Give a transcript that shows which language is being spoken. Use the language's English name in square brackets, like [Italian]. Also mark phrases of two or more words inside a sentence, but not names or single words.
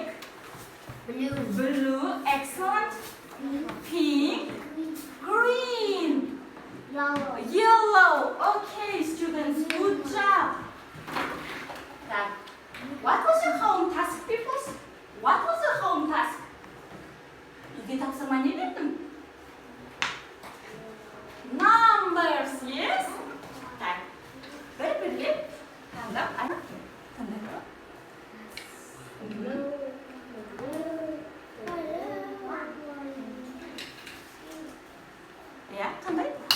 [English] Blue. Excellent. Pink. Green. Yellow. Okay, students. Good job. What was your home task, people? What was your home task? [Kazakh] Үйге тапсырма не бердім? [English] Numbers, yes? [Kazakh] Так, бір-бірлеп таңдап, таңдап. Ja, қандай?